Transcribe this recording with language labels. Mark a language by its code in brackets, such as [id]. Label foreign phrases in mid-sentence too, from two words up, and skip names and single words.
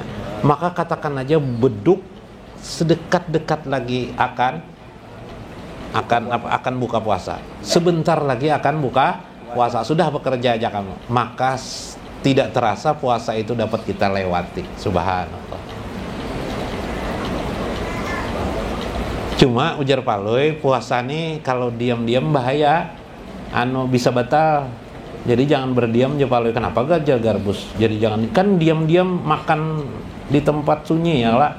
[id] Maka katakan aja beduk sedekat-dekat lagi akan buka puasa. Sebentar lagi akan buka puasa. Sudah bekerja aja kamu. Maka tidak terasa puasa itu dapat kita lewati. Subhanallah. Cuma ujar Paloi, puasa nih kalau diam-diam bahaya, bisa batal. Jadi jangan berdiam aja Paloi. Kenapa gak garbus? Jadi jangan, kan diam-diam makan di tempat sunyi ya lah.